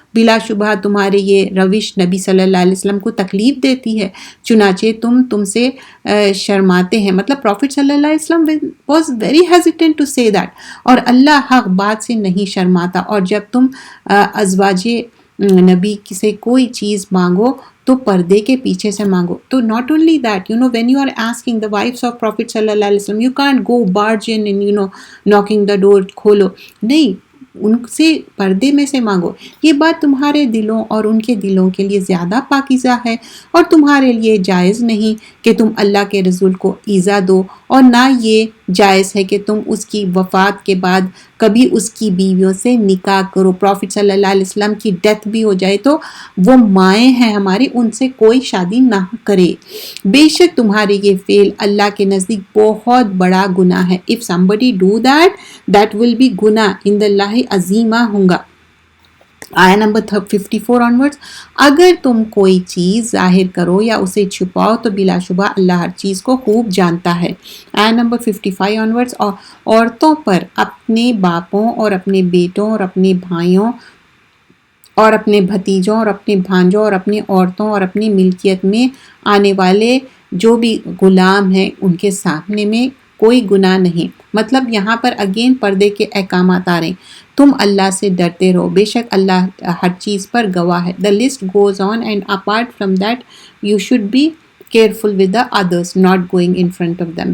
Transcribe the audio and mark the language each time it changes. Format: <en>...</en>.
<ur>بلا شبہ تمہارے یہ روش نبی صلی اللہ علیہ وسلم کو تکلیف دیتی ہے، چنانچہ تم سے شرماتے ہیں.</ur> <en>مطلب پروفٹ صلی اللہ علیہ وسلم was very hesitant to say that.</en> <ur>اور اللہ حق بات سے نہیں شرماتا. اور جب تم ازواج نبی سے کوئی چیز مانگو تو پردے کے پیچھے سے مانگو.</ur> <en>تو not only that, when you are asking the wives of Prophet sallallahu alaihi wasallam, you can't go barge in and knocking the door,</en> <ur>کھولو نہیں، ان سے پردے میں سے مانگو. یہ بات تمہارے دلوں اور ان کے دلوں کے لیے زیادہ پاکیزہ ہے، اور تمہارے لیے جائز نہیں کہ تم اللہ کے رسول کو ایذا دو، اور نہ یہ جائز ہے کہ تم اس کی وفات کے بعد کبھی اس کی بیویوں سے نکاح کرو. پروفٹ صلی اللہ علیہ وسلم کی ڈیتھ بھی ہو جائے تو وہ مائیں ہیں ہماری، ان سے کوئی شادی نہ کرے. بے شک تمہارے یہ فعل اللہ کے نزدیک بہت بڑا گناہ ہے.</ur> <en>if somebody do that will be گناہ in the اللہ عظیمہ ہوں گا.</en> <ur>آیا نمبر 54 onwards. اگر تم کوئی چیز ظاہر کرو یا اسے چھپاؤ تو بلا شبہ اللہ ہر چیز کو خوب جانتا ہے. آیا نمبر 55 onwards. عورتوں پر اپنے باپوں اور اپنے بیٹوں اور اپنے بھائیوں اور اپنے بھتیجوں اور اپنے بھانجوں اور اپنی عورتوں اور اپنی ملکیت میں آنے والے جو بھی غلام ہیں ان کے سامنے میں کوئی گناہ نہیں. مطلب یہاں پر اگین پردے کے احکامات آ رہے ہیں. تم اللہ سے ڈرتے رہو، بے شک اللہ ہر چیز پر گواہ ہے.</ur> <en>The list goes on and apart from that you should be careful with the others, not going in front of them.</en>